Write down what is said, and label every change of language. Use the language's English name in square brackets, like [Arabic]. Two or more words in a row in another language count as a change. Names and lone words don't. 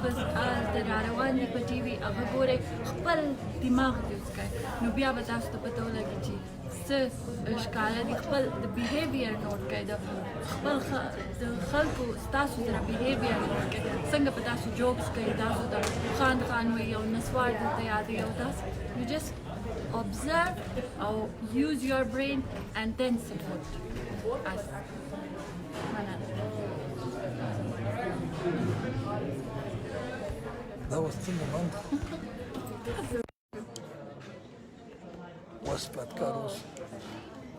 [Pashto] بس د راروان دي په ټي وي هغه ګورئ خپل دماغ یوز کوئ نو بیا به تاسو ته پته ولګي چې څه ښکاره دي خپل د [English] behavior note [Pashto] کړئ د خپل د خلکو ستاسو سره [English] behavior note [Pashto] کړئ څنګه په تاسو جوکس کوي تاسو ته خان وایي او نسوار درته یادوي او تاسو [English] you just observe or use your brain and then support us. That was still the month. Was Pat Carlos.